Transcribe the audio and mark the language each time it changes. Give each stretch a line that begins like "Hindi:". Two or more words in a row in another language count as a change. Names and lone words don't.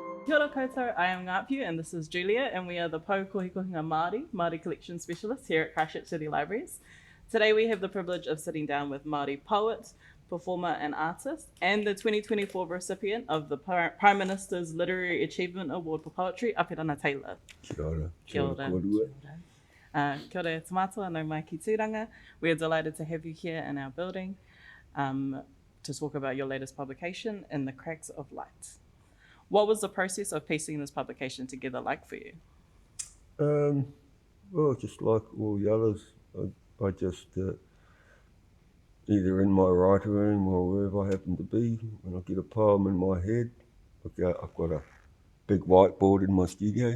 Māori: Kia ora koutou,
English: I am Ngapiu and this is Julia, and we are the
Māori: Pou Kohikohinga Māori, Māori
English: Collection Specialists here at Christchurch City Libraries. Today we have the privilege of sitting down with Māori poet, performer and artist, and the 2024 recipient of the Prime Minister's Literary Achievement Award for Poetry, Apirana Taylor.
Māori: Kia ora. Kia ora. Kia ora e tamatoa, no mai ki tūranga.
English: We are delighted to have you here in our building to talk about your latest publication, In the Cracks of Light. What was the process of piecing this publication together like for you? Well, just like all the others, I just, either in my writing room or wherever I happen to be, when I get a poem in my head, I've got a big whiteboard in my studio.